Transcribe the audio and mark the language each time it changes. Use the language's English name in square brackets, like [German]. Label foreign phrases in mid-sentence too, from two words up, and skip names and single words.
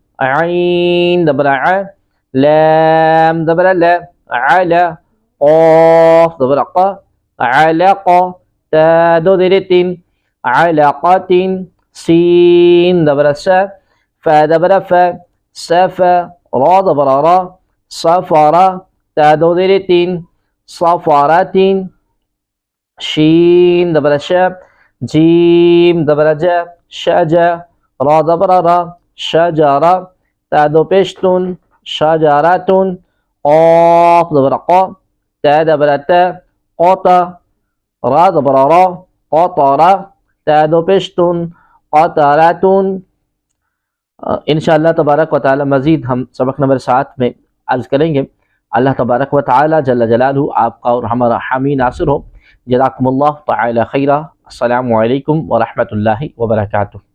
[Urdu] عین زبر عا، لام زبر لا، علا، قاف زبر قا، علقا، تا دو زیر تین، علقتین, سین زبر سا، فا زبر فا، سفا، را زبر را، سفرا، تا دو زیر تین، سفرتین, شین دبر ش، جیم دبر ج، شج، را دبر را، شجرا، تا دو پیشتون، شجرتون، قاف دبر قا، تا دبر تا، قطا، را دبر را، قطرا، تا دو پیشتون، قطرتون۔ [Arabic] انشاءاللہ تبارک و تعالی [Urdu] مزید ہم سبق نمبر 7 میں عرض کریں گے۔ [Arabic] اللہ تبارک و تعالی جل جلالہ [Urdu] آپ کا اور ہمارا حامی ناصر ہو۔ [Arabic] جزاکم اللہ تعالی خیرہ۔ السلام علیکم ورحمۃ اللہ وبرکاتہ۔